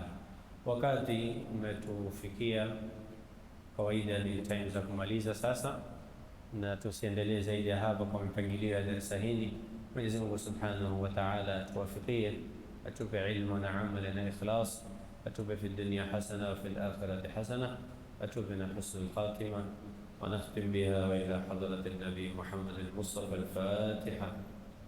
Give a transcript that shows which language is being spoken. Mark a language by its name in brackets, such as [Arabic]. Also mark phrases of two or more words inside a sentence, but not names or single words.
[Swahili] Wakati umetufikia, kawaida ni time za kumaliza sasa, na tusiendelee zaidi ya hapa kwa mpangilio ya darasa hili. Mwenyezi Mungu [Arabic] سبحانه وتعالى [Swahili] atuwafikie, atupe ilmu na amali na ikhlas, atupe [Arabic] في الدنيا حسنة وفي الآخرة حسنة, [Swahili] atupe na [Arabic] حسن الخاتمة. ونختم بها وإلى حضرة النبي محمد المصطفى الفاتحة.